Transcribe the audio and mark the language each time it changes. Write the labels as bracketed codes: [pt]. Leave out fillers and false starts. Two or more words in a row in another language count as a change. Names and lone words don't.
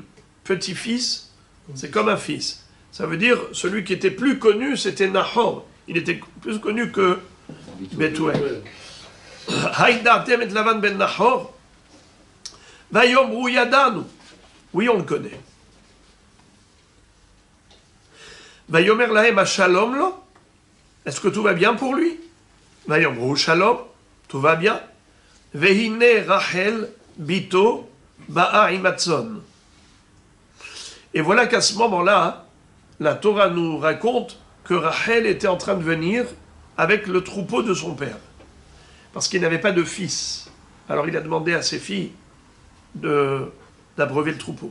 [fr] Petit-fils, c'est comme un fils. Ça veut dire, celui qui était plus connu, c'était Nahor. Il était plus connu que Bethuel. [he] הידעתם את לבן בן נחור. ויאמרו ידענו. [fr] Oui, on le connaît. [he] ויאמר להם השלום לו. [fr] Est-ce que tout va bien pour lui? [he] ויאמרו שלום. [fr] Tout va bien. [he] והנה רחל בתו באה עם הצאן. [fr] Et voilà qu'à ce moment-là, la Torah nous raconte que Rachel était en train de venir avec le troupeau de son père. Parce qu'il n'avait pas de fils. Alors il a demandé à ses filles d'abreuver le troupeau.